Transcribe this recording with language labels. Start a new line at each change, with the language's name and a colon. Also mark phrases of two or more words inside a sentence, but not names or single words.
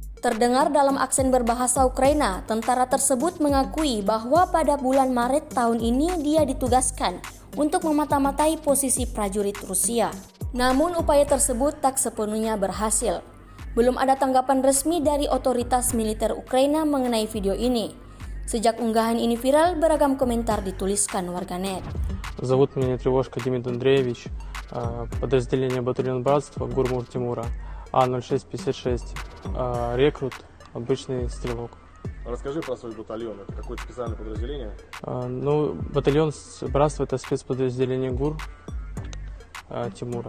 Indonesian: Terdengar dalam aksen berbahasa Ukraina, tentara tersebut mengakui bahwa pada bulan Maret tahun ini dia ditugaskan untuk memata-matai posisi prajurit Rusia. Namun upaya tersebut tak sepenuhnya berhasil. Belum ada tanggapan resmi dari otoritas militer Ukraina mengenai video ini. Sejak unggahan ini viral, beragam komentar dituliskan warganet.
Russian: Зовут меня Тревожка Демид Андреевич, подразделение батальон братства, Гурмур Тимура, А0656, рекрут, обычный стрелок. Расскажи про свой батальон. Это какое-то специальное подразделение? Батальон братства — это спецподразделение ГУР Тимура.